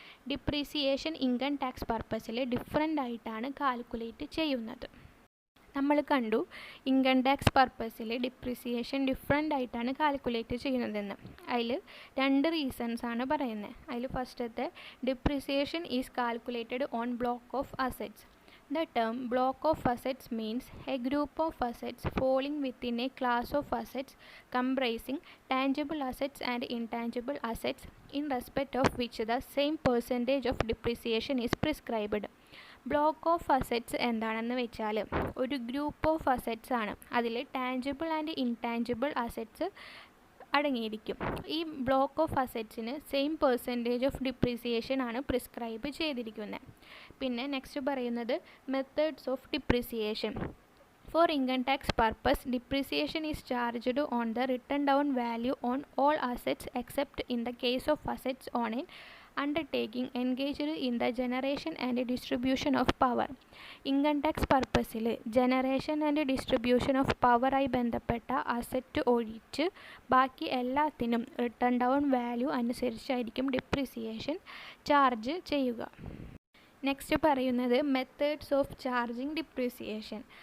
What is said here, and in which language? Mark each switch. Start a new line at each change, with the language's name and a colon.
Malayalam: Depreciation income tax പർപ്പസിൽ different ആയിട്ടാണ് calculate ചെയ്യുന്നത്. നമ്മൾ കണ്ടു ഇൻകം ടാക്സ് പർപ്പസിൽ ഡിപ്രിസിയേഷൻ ഡിഫറെൻ്റ് ആയിട്ടാണ് കാൽക്കുലേറ്റ് ചെയ്യുന്നതെന്ന്. അതിൽ 2 റീസൺസ് ആണ് പറയുന്നത്. അതിൽ ഫസ്റ്റത്തെ
English: Depreciation is calculated on block of assets. The term block of assets means a group of assets falling within a class of assets comprising tangible assets and intangible assets in respect of which the same percentage of depreciation is prescribed.
Malayalam: Block of assets എന്താണെന്ന് വെച്ചാൽ ഒരു group of assets ആണ്. അതിൽ tangible and intangible assets അടങ്ങിയിരിക്കും. ഈ block of അസറ്റ്സിന് same percentage of depreciation ആണ് prescribe ചെയ്തിരിക്കുന്നത്. പിന്നെ നെക്സ്റ്റ് പറയുന്നത് methods of depreciation.
English: For income tax purpose, depreciation is charged on the written down value on all assets except in the case of assets on an undertaking engaged in the generation and distribution of power.
Malayalam: Income tax പർപ്പസിൽ generation and distribution of പവറായി ബന്ധപ്പെട്ട asset ഒഴിച്ച് ബാക്കി എല്ലാത്തിനും return down value അനുസരിച്ചായിരിക്കും depreciation charge ചെയ്യുക. Next പറയുന്നത് methods of charging depreciation.